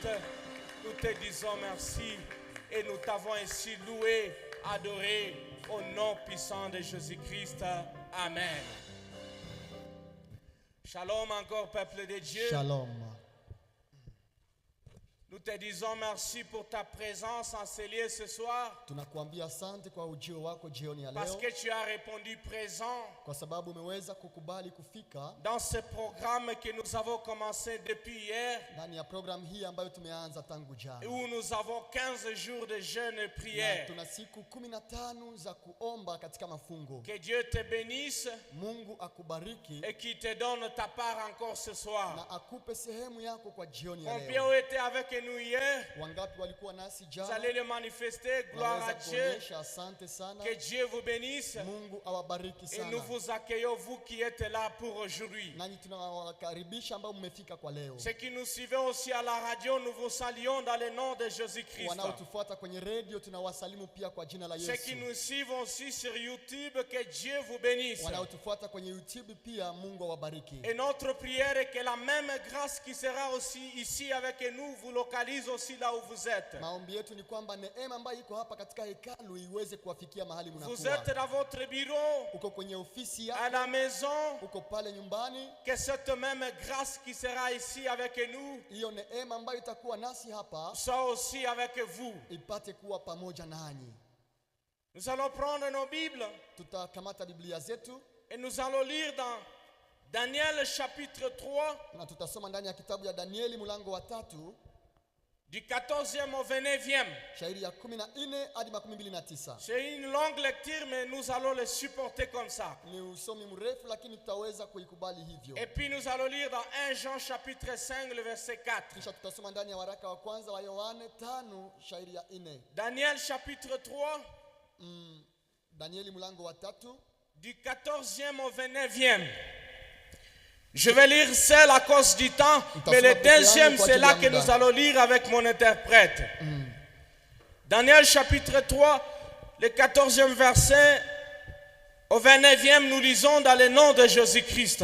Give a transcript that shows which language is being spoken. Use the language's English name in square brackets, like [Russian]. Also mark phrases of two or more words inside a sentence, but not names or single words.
[French] Nous te disons merci et nous t'avons ainsi loué, adoré au nom puissant de Jésus-Christ. Amen. Shalom encore, peuple de Dieu. Shalom. Nous te disons merci pour ta présence en ce lieu ce soir. [Swahili] Tunakuambia asante kwa ujio wako jioni ya [French] Parce [Swahili] leo, [French] que tu as répondu présent [Swahili] kwa sababu umeweza kukubali kufika [French] dans ce programme que nous avons commencé depuis hier, [Swahili] ndani ya program hii ambayo tumeanza tangu jana, [French] où nous avons 15 jours de jeûne et [Swahili] na [French] prière. [Swahili] tuna siku 15 za kuomba katika mafungo. [French] Que Dieu te bénisse [Swahili] Mungu akubariki [French] et qu'il te donne ta part encore ce soir. [Swahili] na akupe sehemu yako kwa jioni ya [French] Combien [Swahili] leo. [French] ont été avec nous hier? [Swahili] Wangapi walikuwa nasi [French] Vous [Swahili] jana? [French] allez le manifester. Gloire à [Swahili] Naweza [French] Dieu. [Swahili] kuonyesha asante sana. [French] Que Dieu vous bénisse. [Swahili] Mungu awabariki [French] Et nous [Swahili] sana. [French] vous accueillons, vous qui êtes là pour aujourd'hui. [Swahili] Nanyi tunawakaribisha ambao mmefika kwa leo. [French] Ceux qui nous suivent aussi à la radio, nous vous saluons dans le nom de Jésus-Christ. [Swahili] Wanaotufuata kwenye radio tunawasalimu pia kwa jina la [French] Ceux qui [Swahili] Yesu. [French] nous suivent aussi sur YouTube, que Dieu vous bénisse. [Swahili] Wanaotufuata kwenye YouTube pia Mungu awabariki. [French] Et notre prière est que la même grâce qui sera aussi ici avec nous vous localise aussi là où vous êtes. [Swahili] Maombi yetu ni kwamba neema ambayo iko hapa katika hekalu iweze kuwafikia mahali [French] Vous [Swahili] mnakuwa. [French] êtes dans votre bureau, [Swahili] Uko kwenye ofisi [French] à [Swahili] yako, [French] la maison, [Swahili] uko pale nyumbani, [French] que cette même grâce qui sera ici avec nous [Swahili] hiyo neema ambayo itakuwa nasi hapa [French] soit aussi avec vous. [Swahili] ipate kuwa pamoja nanyi. [French] Nous allons prendre nos Bibles [Swahili] Tutakamata Biblia zetu [French] et nous allons lire dans Daniel chapitre 3, [Swahili] na tutasoma ndani ya kitabu ya Danieli mlango wa 3 [French] du 14e au 29e. [Swahili] shairi ya 14 hadi 29. [French] C'est une longue lecture, mais nous allons le supporter comme ça. [Swahili] Ni usomi mrefu lakini tutaweza kuikubali hivyo. [French] Et puis nous allons lire dans 1 Jean chapitre 5, le verset 4. [Swahili] Kisha tutasoma ndani ya waraka wa kwanza wa Yohane 5 shairi ya 4. [French] Daniel chapitre 3, [Swahili] Danieli mlango wa 3 [French] du 14e au 29e. Je vais lire seul à cause du temps, mais le deuxième, c'est là que nous allons lire avec mon interprète. Daniel chapitre 3, le 14e verset au 29e, nous lisons dans le nom de Jésus-Christ.